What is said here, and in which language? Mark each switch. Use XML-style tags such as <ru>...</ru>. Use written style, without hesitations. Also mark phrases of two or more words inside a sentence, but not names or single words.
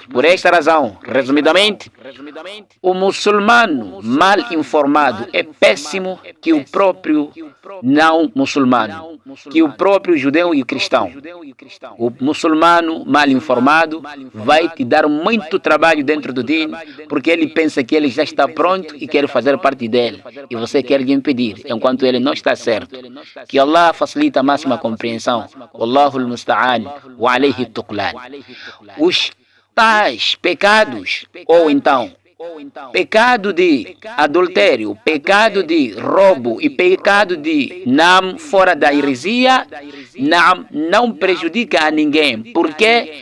<pt>Por esta razão, resumidamente, o muçulmano mal informado é péssimo que o próprio não muçulmano, que o próprio judeu e cristão. O muçulmano mal informado vai te dar muito trabalho dentro do din, porque ele pensa que ele já está pronto e quer fazer parte dele, e você quer lhe impedir, enquanto ele não está certo. Que Allah facilita a máxima compreensão.</pt> <ar>والله المستعان وعليه التكلان.</ar> <pt>Os tais pecados, ou então pecado de adultério, pecado de roubo e pecado de fora da heresia, não prejudica a ninguém. Por quê?</pt>